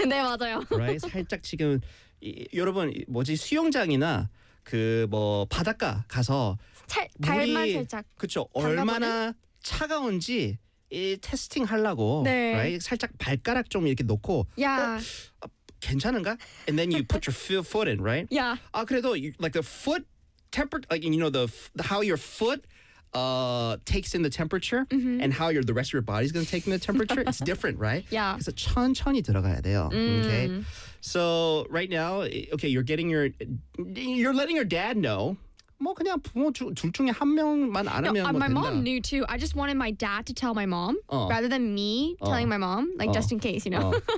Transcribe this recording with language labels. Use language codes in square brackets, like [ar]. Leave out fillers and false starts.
[ko] 네 맞아요. [en] Right. [ko] 살짝 지금 여러분 뭐지 수영장이나 그 뭐 바닷가 가서. 발만 살짝 그쵸 얼마나 차가운지 이 테스팅 하려고 네. [en] right? [ko] 살짝 발가락 좀 이렇게 놓고 [en] yeah. [ko] 어, 괜찮은가? [en] And then you put your foot in, right? Yeah. [ko] 아 그래도 [en] you, like the foot temperature, like you know the how your foot takes in the temperature mm-hmm. and how your the rest of your body is going to take in the temperature. It's different, right? Yeah. [ko] 그래서 천천히 들어가야 돼요. [en] Okay. So right now, okay, you're getting you're letting your dad know. [ko] 뭐 그냥 부모 둘 중에 한 명만 알으면 [en] no, [ko] 뭐 [en] my [ko] 된다. [en] Mom knew too. I just wanted my dad to tell my mom rather than me telling my mom, like just in case, you know.